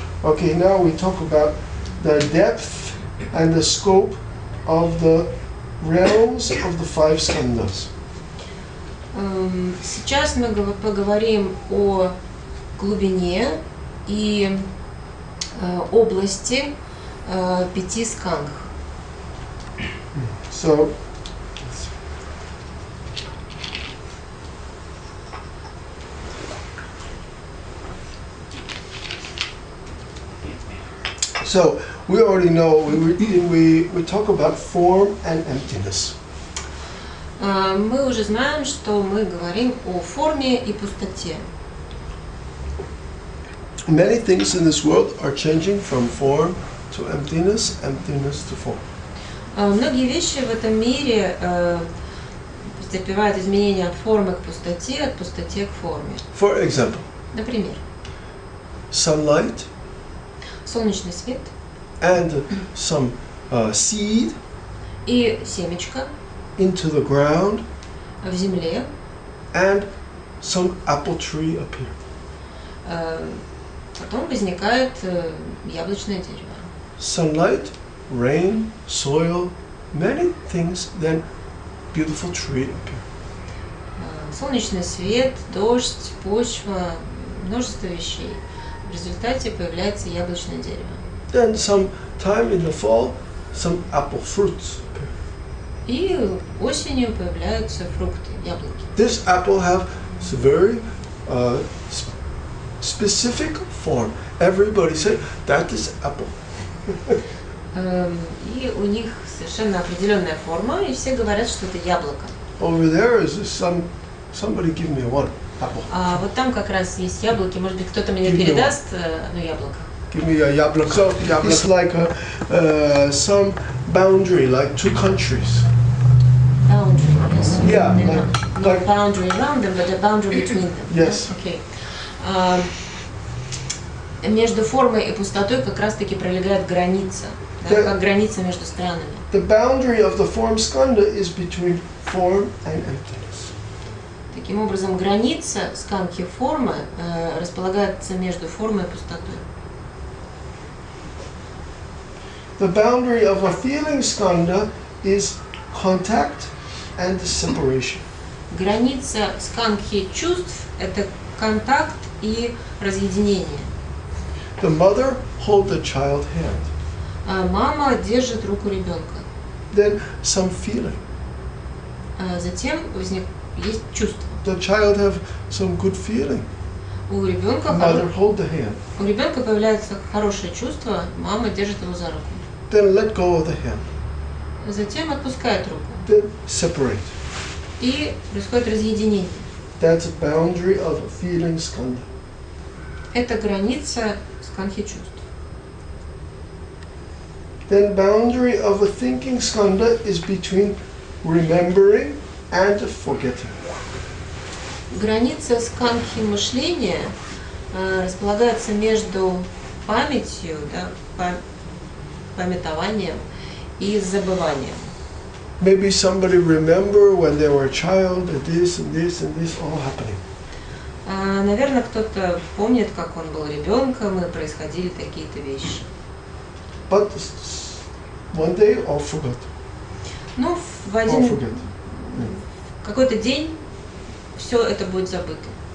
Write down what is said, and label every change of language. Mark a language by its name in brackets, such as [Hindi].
[English] Okay, now we talk about the depth and the scope of the realms of the five skandhas. [Russian] Сейчас мы поговорим о глубине и области 5 скандх. [English] So we already know we talk about form and emptiness. [Russian] Мы уже знаем, что мы говорим о форме и пустоте. [English] Many things in this world are changing from form to emptiness, emptiness to form. [Russian] Многие вещи в этом мире претерпевают изменения от формы к пустоте, от пустоте к форме. [English] For example, [Russian] например, [English] sunlight, [Russian] солнечный свет, [English] and some seed [Russian] и семечко [English] into the ground, [Russian] в земле, [English] and some apple tree appear. [Russian] Потом возникает яблочное дерево. [English] Sunlight, rain, soil, many things, then beautiful tree appear. [Russian] Солнечный свет, дождь, почва, множество вещей. В результате появляется яблочное дерево. [English] Then some time in the fall, some apple fruits appear. [Russian] И осенью появляются фрукты, яблоки. [English] This apple have very specific form. Everybody say that is apple. [Russian] И у них совершенно определенная форма, и все говорят, что это яблоко. [English] Over there is somebody give me one apple. [Russian] А вот там как раз есть яблоки. Может быть, кто-то мне передаст одно яблоко. [English] Give me a яблоко. So it's like some boundary, like two countries. Boundary, yes. Yeah, Not boundary around them, but a boundary between them. Yes. Okay. [Russian] Между формой и пустотой как раз-таки пролегает граница, да, как граница между странами. [English] The boundary of the form skandha is between form and emptiness. [Russian] Таким образом, граница скандхи формы располагается между формой и пустотой. [English] The boundary of a feeling skandha is contact and separation. [Russian] Граница скандхи чувств – это контакт и разъединение. [English] The mother holds the child hand. [Russian] Мама держит руку ребенка. [English] Then some feeling. [Russian] Затем есть чувство. [English] The child have some good feeling. [Russian] У ребенка [English] hold [Russian] появляется хорошее чувство, мама держит его за руку. [English] Then let go of the hand. [Russian] затем отпускает руку. [English] Then separate. [Russian] И происходит разъединение. [English] That's a boundary of a feeling skandha. [Russian] Это граница скандхи чувств. [English] Then boundary of a thinking skandha is between remembering and forgetting. [Russian] Граница скандхи мышления располагается между памятью, да, памятованием и забыванием. [English] Maybe somebody remember when they were a child, this and this and this all happening. [Russian] Наверное, кто-то помнит, как он был ребенком и происходили такие-то вещи. [English] But one day all forgot. [Russian] Ну, в [English] All [Russian] один [English] forget. [Russian] какой-то день все это будет забыто.